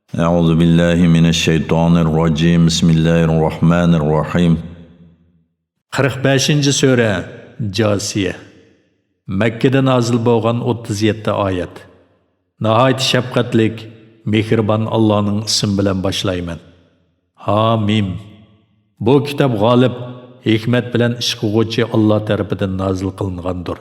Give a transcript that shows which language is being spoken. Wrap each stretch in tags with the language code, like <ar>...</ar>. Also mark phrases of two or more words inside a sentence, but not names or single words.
<ar>أعوذ بالله من الشيطان الرجيم بسم الله الرحمن الرحيم</ar> <uz>45. Sura Jasiye Mekke'de nazil bo'lgan 37 oyat. Nihayet şefqatlik, mehribon Allohning ismi bilan boshlayman. Hamim. Bu kitob g'olib, hikmat bilan ish qiluvchi Alloh tarafidan nazil qilingandir.</uz>